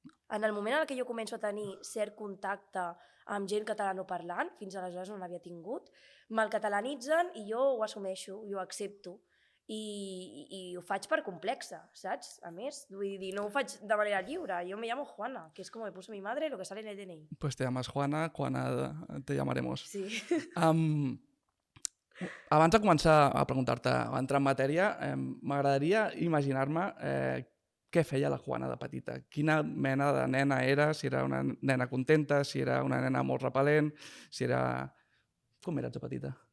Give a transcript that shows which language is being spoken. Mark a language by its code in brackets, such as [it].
[ca] En el moment en què jo començo a tenir cert contacte amb gent catalanoparlant, fins aleshores no n'havia tingut, me'l catalanitzen i jo ho assumeixo, i ho accepto. I ho faig per complexa, saps? A més, vull dir, no ho faig de manera lliure. [es] Jo me llamo Juana, que [ca] és com [es] me puso mi madre lo que sale en el DNI. Pues te llamas Juana, Juana te llamaremos. Sí. [ca] Abans de començar a preguntar-te, a entrar en matèria, m'agradaria imaginar-me què feia la Juana de petita. Quina mena de nena era, si era una nena contenta, si era una nena molt repel·lent, si era... Com eres de petita?